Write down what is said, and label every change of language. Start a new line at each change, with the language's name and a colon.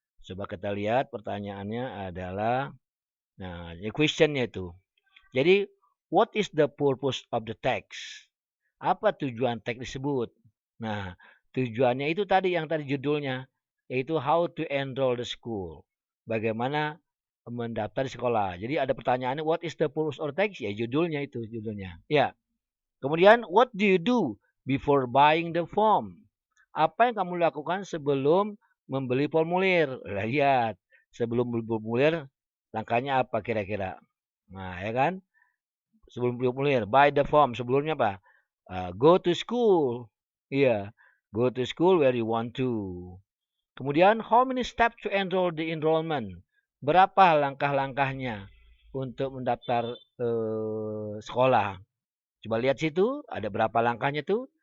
Indonesian: Coba kita lihat pertanyaannya adalah, nah, questionnya itu. Jadi,
English: what is the purpose of the text?
Indonesian: Apa tujuan teks tersebut? Nah, tujuannya itu tadi yang tadi judulnya, yaitu
English: how to enroll the school.
Indonesian: Bagaimana mendaftar di sekolah. Jadi ada pertanyaannya,
English: what is the purpose of text?
Indonesian: Ya judulnya itu judulnya. Ya.
English: Kemudian, what do you do before buying the form?
Indonesian: Apa yang kamu lakukan sebelum membeli formulir? Lihat, sebelum beli formulir, langkahnya apa kira-kira? Nah, ya kan? Sebelum beli formulir,
English: buy the form.
Indonesian: Sebelumnya apa?
English: Go to school. Iya, go to school where you want to.
Indonesian: Kemudian,
English: how many steps to enroll the enrollment?
Indonesian: Berapa langkah-langkahnya untuk mendaftar sekolah? Coba lihat situ, ada berapa langkahnya tuh?